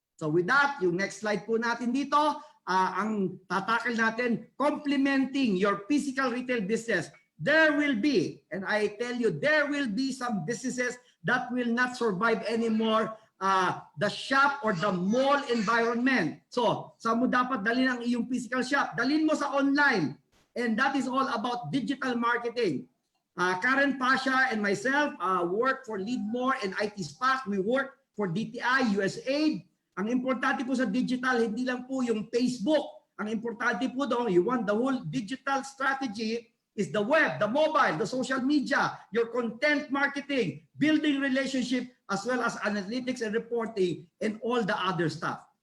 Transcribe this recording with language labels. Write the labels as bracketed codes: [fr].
[en] So with that, [tl] yung next slide po natin dito, ang tatakil natin, [en] complementing your physical retail business. There will be, and I tell you, there will be some businesses that will not survive anymore the shop or the mall environment. [tl] So, saan mo dapat dalhin ang iyong physical shop? Dalhin mo sa online. [en] And that is all about digital marketing. Karen Pasha and myself work for Leadmore and IT SPAC. We work for DTI, USAID. [tl] Ang importante po sa digital, hindi lang po yung Facebook. Ang importante po doon, [en] you want the whole digital strategy is the web, the mobile, the social media, your content marketing, building relationship, as well as analytics and reporting, and all the other stuff.